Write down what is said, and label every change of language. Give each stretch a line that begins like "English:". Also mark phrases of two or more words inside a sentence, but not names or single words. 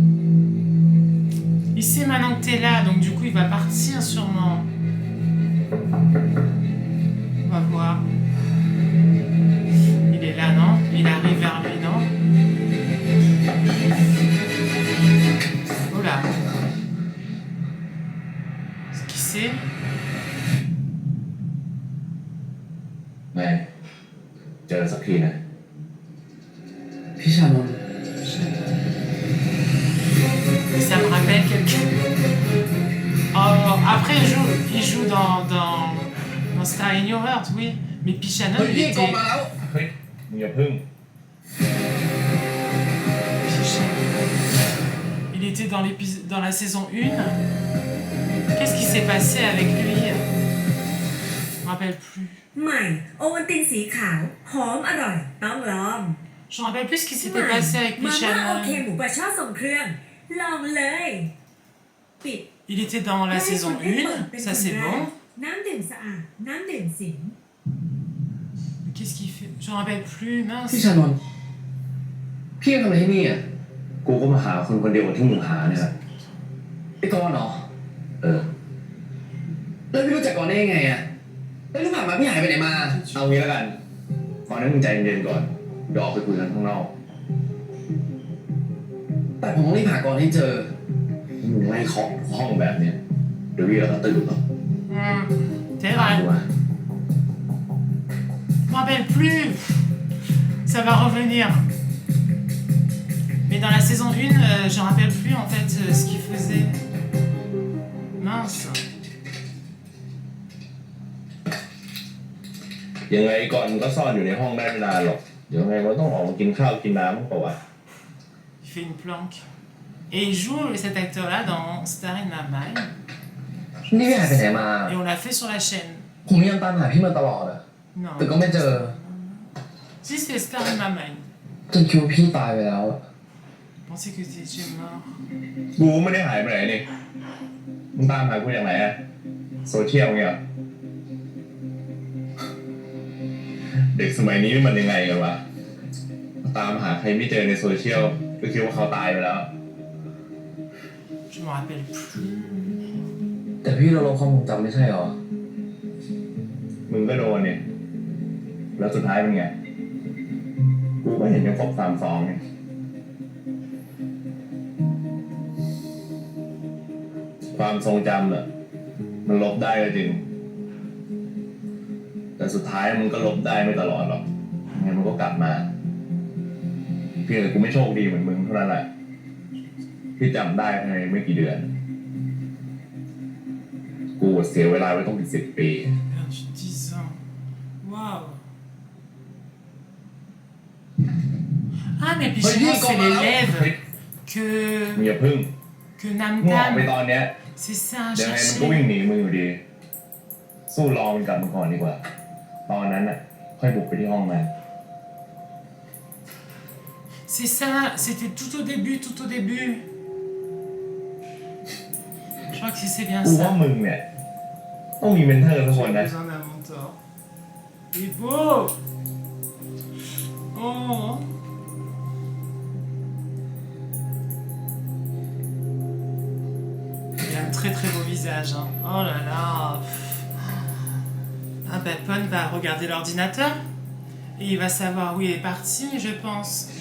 French: Il sait maintenant que t'es là, donc du coup il va partir sûrement. On va voir. Il est là, non? Il arrive vers lui, non? Oh là. Qui c'est?
Thai: ไงเจอสักทีนะ พี่ชานนท์
French: Ça me rappelle quelqu'un. Oh, après il joue dans Star in Your Heart, oui. Mais Pichanon,
Thai: เฮ้ย
French: il
Thai: พี่กอง
French: était.
Thai: มาแล้ว เฮ้ยมึงอย่าพึ่ง
French: Il était dans la saison 1. Qu'est-ce qui s'est passé avec lui? Je me rappelle plus.
Thai: ใหม่โอวัลตินสีขาวหอมอร่อยต้องลอง
French: Je me rappelle plus ce qui
Thai: ให
French: s'était
Thai: ม่
French: passé avec
Thai: มาม่าโอเค
French: Pichanon.
Thai: หมูปลาช่อส่งเครื่องลองเลยปิด
French: Il était dans la
Thai: ให้
French: saison
Thai: คนได้เปิดเป็น
French: 1. Ça
Thai: คน
French: c'est
Thai: แรก
French: bon.
Thai: น้ำดื่มสะอาดน้ำดื่มสิง
French: Qu'est-ce qu'il fait? Je me rappelle plus.
Thai: พี่
French: Mince.
Thai: ชานนท์พี่ทำอะไรที่นี่อ่ะ กูก็มาหาคนคนเดียวกับที่มึงหาเนี่ยแหละ ไอ้กอนเหรอ เออ แล้วพี่รู้จักกอนได้ยังไงอ่ะแล้วที่ผ่านมาพี่หายไปไหนมา เอางี้แล้วกันก่อนนั้นมึงใจเย็นๆก่อน เดี๋ยวออกไปคุยกันข้างนอก แต่ผมต้องรีบหากอนให้เจอ มึงไล่เคาะห้องแบบเนี้ยเดี๋ยวพี่ก็ตื่นหรอก
French: C'est
Thai: ตาม
French: vrai.
Thai: กูมา
French: Je me rappelle plus. Ça va revenir. Mais dans la saison 1, je me rappelle plus en fait ce qu'il faisait. Mince.
Thai: ยังไงก่อนก็ซ่อนอยู่ในห้องได้ไม่นานหรอก เดี๋ยวไงมันต้องออกมากินข้าวกินน้ำมั้งเปล่าวะ
French: Il fait une planque. Et il joue cet acteur-là dans Star in My Mind.
Thai: นี่พี่หายไปไหนมา
French: Et on l'a fait sur la chaîne.
Thai: ผมยังตามหาพี่มาตลอดอ่ะ
French: Non.
Thai: แต่ก็ไม่เจอ
French: Si, c'est Star in My Mind.
Thai: จนคิดว่าพี่ตายไปแล้วอะ
French: Je pensais que t'étais mort.
Thai: กูไม่ได้หายไปไหนนี่ มึงตามหากูอย่างไรอะโซเชียลเงี้ยเหรอเด็กสมัยนี้มันยังไงกันวะ ตามหาใครไม่เจอในโซเชียลก็คิดว่าเขาตายไปแล้ว
French: Je me rappelle plus.
Thai: แต่พี่เราลงความทรงจำไม่ใช่หรอ มึงก็โดนเนี่ย แล้วสุดท้ายเป็นไง กูก็เห็นยังครบ32เนี่ย ความทรงจำอะมันลบได้ก็จริง แต่สุดท้ายมันก็ลบได้ไม่ตลอดหรอกงั้นมันก็กลับมา เพียงแต่กูไม่โชคดีเหมือนมึงเท่านั้นแหละ ที่จำได้ภายในไม่กี่เดือน กูเสียเวลาไว้ต้องเป็น10 ปี
French: Perdu 10 ans. Waouh. Ah, mais puis Oui, chez moi, c'est comment les là lèvres
Thai: เฮ้ย มึง
French: que,
Thai: อย่าพึ่ง
French: que
Thai: มึงออกไป
French: Namtam.
Thai: ตอนเนี้ย
French: C'est ça,
Thai: ยังไงมันก็วิ่ง
French: chercher.
Thai: หนีมึงอยู่ดี สู้รอมันกลับมาก่อนดีกว่า ตอนนั้นน่ะ ค่อยบุกไปที่ห้องมัน
French: C'est ça, c'était tout au début, tout au début. Je crois que c'est bien
Thai: กูว่า
French: ça.
Thai: มึงเนี่ยต้องมีเมนเทอร์สักคน
French: J'ai
Thai: นะ
French: besoin d'un mentor. Il est beau. Oh. Il a un très très beau visage. Hein. Oh là là. Ah ben Paul va regarder l'ordinateur et il va savoir où il est parti, je pense.